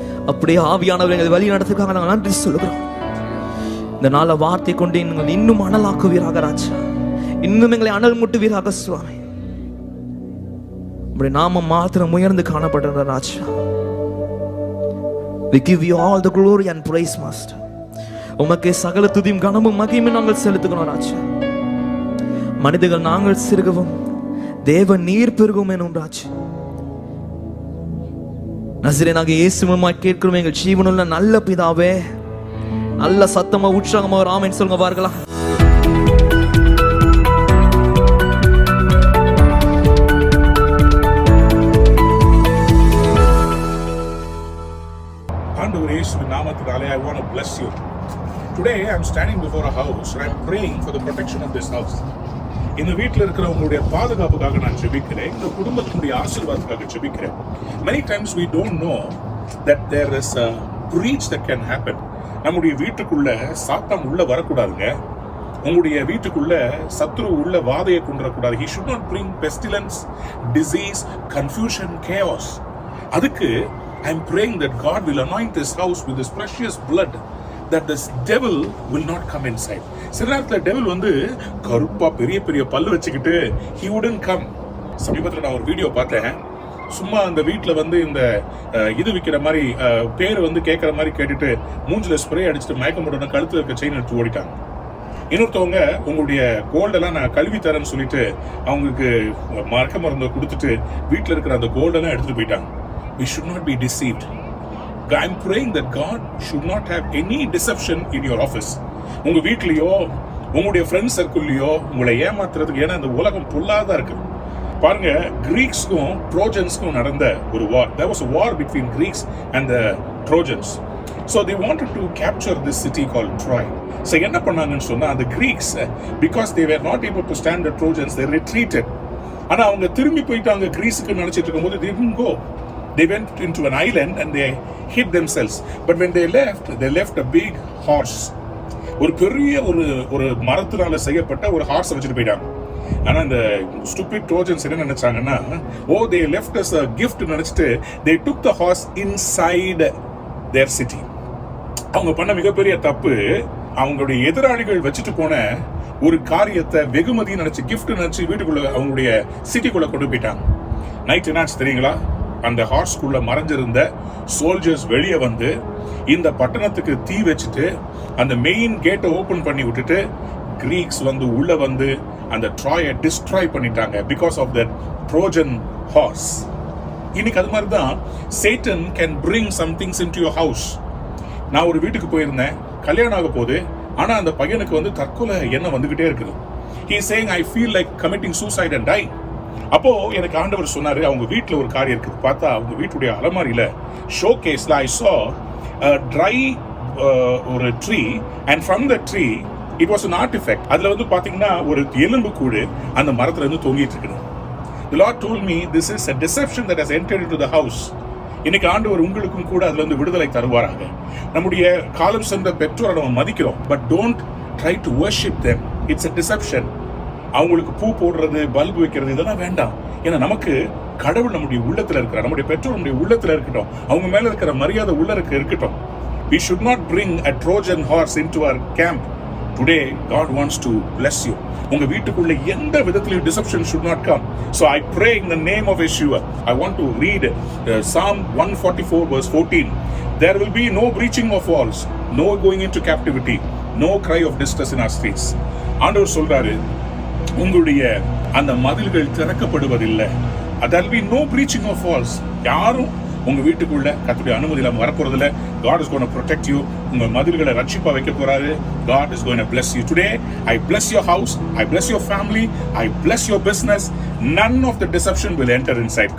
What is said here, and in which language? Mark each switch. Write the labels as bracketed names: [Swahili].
[Tamil] அப்படியே ஆவியானவர் எங்களை வழி நடத்துக்காக நாங்கள் நன்றி சொல்லுகிறோம். இந்த நாள வார்த்தை கொண்டு நீங்கள் இன்னும் அனலாக்குவீராக ராஜா. இன்னும் எங்களை அனல் முட்டுவீராக சுவாமி. உம்முடைய நாமம் மாத்திரம் உயர்ந்து காணப்படுகிற ராஜா. [English] We give you all the glory and praise master. [Tamil] உமக்கே சகல துதியும் கனமும் மகிமையும் நாங்கள் செலுத்துகிறோம் ராஜா. மனிதர்கள் நாங்கள் சிறுகவும் தேவ நீர் பெருகும் எனும் ராஜா. நசரேயனாகிய இயேசு மூலமாய் கேட்கிறோம் எங்கள் ஜீவனுள்ள நல்ல பிதாவே. நல்ல சத்தமா உற்சாகமா ஒரு ஆமென் சொல்லுங்க பார்க்கலாம். ஆண்டவரே இயேசுவின் நாமத்தினாலே [English] I want to bless you. Today I'm standing before a house and I'm praying for the protection of this house. [Tamil] இந்த வீட்டில் இருக்கிற உங்களுடைய பாதுகாப்புக்காக நான் ஜெபிக்கிறேன். இந்த குடும்பத்தினுடைய ஆசீர்வாதத்துக்காக ஜெபிக்கிறேன். [English] Many times we don't know that there is a breach that can happen. [Tamil] நம்முடைய வீட்டுக்குள்ள சாத்தான் உள்ள வரக்கூடாதுங்க. உங்களுடைய வீட்டுக்குள்ள சத்ரு உள்ள வாதையை கொண்டு வரக்கூடாது. [English] He should not bring pestilence, disease, confusion, chaos. [Tamil] அதுக்கு [English] I'm praying that God will anoint this house with His precious blood that this devil will not come inside. [Tamil] சில நேரத்துல டெவில் வந்து கருப்பா பெரிய பெரிய பல்லு வச்சுக்கிட்டு [English] he wouldn't come. [Tamil] சமீபத்தில் நான் ஒரு வீடியோ பார்த்தேன். சும்மா அந்த வீட்டில் வந்து இந்த இது விற்கிற மாதிரி பேர் வந்து கேட்குற மாதிரி கேட்டுட்டு மூஞ்சில் ஸ்ப்ரே அடிச்சுட்டு மயக்கம் போட்டோன்னா கழுத்தில் இருக்க செயின் எடுத்து ஓடிட்டாங்க. இன்னொருத்தவங்க உங்களுடைய கோல்டெல்லாம் நான் கழுவி தரேன்னு சொல்லிட்டு அவங்களுக்கு மறக்க மருந்தை கொடுத்துட்டு வீட்டில் இருக்கிற அந்த கோல்டெல்லாம் எடுத்துட்டு போயிட்டாங்க. [English] We should not be deceived. I'm praying that God should not have any deception in your office. [Tamil] உங்க வீட்லயோ உங்களுடைய ஃப்ரெண்ட் சர்க்கிள்லயோ உங்களை ஏமாத்துறதுக்கு, ஏன்னா இந்த உலகம் பொல்லாதா இருக்கு. பாருங்க, கிரீக்ஸ்க்கும் ட்ரோஜன்ஸ்க்கும் நடந்த ஒரு வார். [English] There was a war between Greeks and the Trojans. So they wanted to capture this city called Troy. So [Tamil] என்ன பண்ணாங்கன்னு சொன்னா, அந்த Greeks [English] because they were not able to stand the Trojans, they retreated. ஆனா அவங்க திரும்பி போயிட்டாங்க கிரீஸுக்கு நினைச்சிட்டு இருக்கும்போது they didn't go. They went into an island and they hid themselves. But when they left a big horse. [Tamil] ஒரு பெரிய ஒரு மரத்தினால செய்யப்பட்ட ஒரு ஹார்ஸ் வச்சுட்டு போயிட்டாங்க. ஆனா இந்த ஸ்டூபிட் ட்ரோஜன்ஸ் என்ன நினைச்சாங்கன்னா, [English] they left us a gift [Tamil] நினைச்சிட்டு [English] they took the horse inside their city. [Tamil] அவங்க பண்ண மிகப்பெரிய தப்பு, அவங்களுடைய எதிராளிகள் வச்சுட்டு போன ஒரு காரியத்தை வெகுமதி நினைச்சு, கிஃப்ட் நினைச்சு வீட்டுக்குள்ள அவங்களுடைய சிட்டிக்குள்ள கொண்டு போயிட்டாங்க. நைட் என்னாச்சு தெரியுங்களா? அந்த ஹார்ஸ்குள்ள மறைஞ்சிருந்த சோல்ஜர்ஸ் வெளியே வந்து இந்த பட்டணத்துக்கு தீ வச்சுட்டு அந்த மெயின் கேட்டை ஓபன் பண்ணி விட்டுட்டு கிரீக்ஸ் வந்து உள்ள வந்து அந்த ட்ராயை டிஸ்ட்ராய் பண்ணிட்டாங்க [English] Because of that Trojan horse. [Tamil] இன்னைக்கு அது மாதிரி தான் [English] Satan can bring some things into your house. [Tamil] நான் ஒரு வீட்டுக்கு போயிருந்தேன், கல்யாணம் ஆக போகுது, ஆனா அந்த பையனுக்கு வந்து தற்கொலை எண்ணம் வந்துகிட்டே இருக்குது. [English] He is saying I feel like committing suicide and die. [Tamil] அப்போ எனக்கு ஆண்டவர் சொன்னாரு, அவங்க வீட்டுல ஒரு காரியம் இருக்குது. பார்த்தா அவங்க வீட்டுடைய அலமாரியில ஷோ கேஸ்ல [English] I saw a dry [Tamil] ஒரு [English] tree and from the tree it was an artifact. [Tamil] அதுல வந்து பாத்தீங்கன்னா ஒரு எலும்பு கூடு அந்த மரத்துல இருந்து தொங்கிட்டு இருக்குது. [English] The Lord told me this is a deception that has entered into the house. [Tamil] இன்னைக்கு ஆண்டவர் உங்களுக்கும் கூட அதுல இருந்து விடுதலை தருவாராக. நம்முடைய காலம் சென்ற பெற்றோரை நம்ம மதிக்கிறோம், [English] But don't try to worship them. It's a deception. [Tamil] அவங்களுக்கு பூ போடுறது, பல்பு வைக்கிறது, இதெல்லாம் வேண்டாம். ஏன்னா நமக்கு கடவுள் நம்முடைய உள்ளத்துல இருக்கிறார், நம்முடைய பெற்றோர் நம்முடைய உள்ளத்துல இருக்கட்டும், அவங்க மேல இருக்கிற மரியாதை உள்ள இருக்கட்டும். [English] We should not bring a Trojan horse into our camp. Today God wants to bless you. [Tamil] உங்க வீட்டுக்குள்ள எந்த விதத்திலும் [English] deception should not come. So I pray in the name of Yeshua. I want to read Psalm 144 verse 14. There will be no breaching of walls, no going into captivity, no cry of distress in our streets. [Tamil] ஆண்டவர் சொல்றாரு, உங்களுடைய அந்த மதில்கள் திறக்கப்படுவதில்லை. [English] There will be no breaching of walls. [Tamil] யாரும் உங்க வீட்டுக்குள்ள கர்த்தருடைய அனுமதி இல்லாம வரப்போறதில்ல. [English] God is going to protect you. [Tamil] உங்க மதில்களை ரட்சிப்பா வைக்க போறாரு. [English] God is going to bless you. Today I bless your house, I bless your family, I bless your business. None of the deception will enter inside.